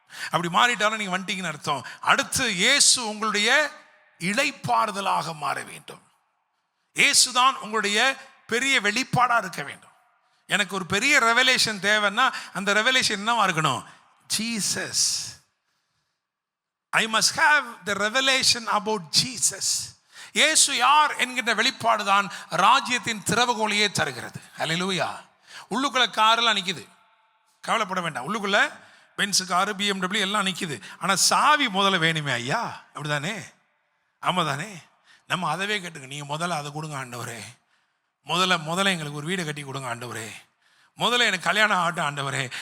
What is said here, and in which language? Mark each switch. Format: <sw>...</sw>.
<ta>அப்படி மாறிட்டாலும் நீங்க வந்துட்டீங்கன்னு அர்த்தம். அடுத்து இயேசு உங்களுடைய இளைப்பாறுதலாக மாற வேண்டும். இயேசுதான் உங்களுடைய பெரிய வெளிப்பாடா இருக்க வேண்டும். எனக்கு ஒரு பெரிய ரெவலேஷன் தேவைன்னா அந்த ரெவலேஷன் என்னவா இருக்கணும்? Jesus.</ta> <en>I must have the revelation about Jesus.</en> <ta>இயேசு யார் என்கின்ற வெளிப்பாடு தான் ராஜ்யத்தின் திறவுகோலையே தருகிறது. அல்லேலூயா. உள்ளுக்குள்ள காரெல்லாம் நிற்குது, கவலைப்பட வேண்டாம். உள்ளுக்குள்ள பென்ஸ் காரு, BMW எல்லாம் நிற்குது. ஆனால் சாவி முதல்ல வேணுமே ஐயா, அப்படிதானே? ஆமாம் தானே? நம்ம அதவே கேட்டுங்க, நீங்கள் முதல்ல அதை கொடுங்க ஆண்டவரே, முதல்ல எங்களுக்கு ஒரு வீடை கட்டி கொடுங்க ஆண்டவரே, முதல்ல எனக்கு கல்யாணம் ஆகட்டும் ஆண்டவரே.</ta>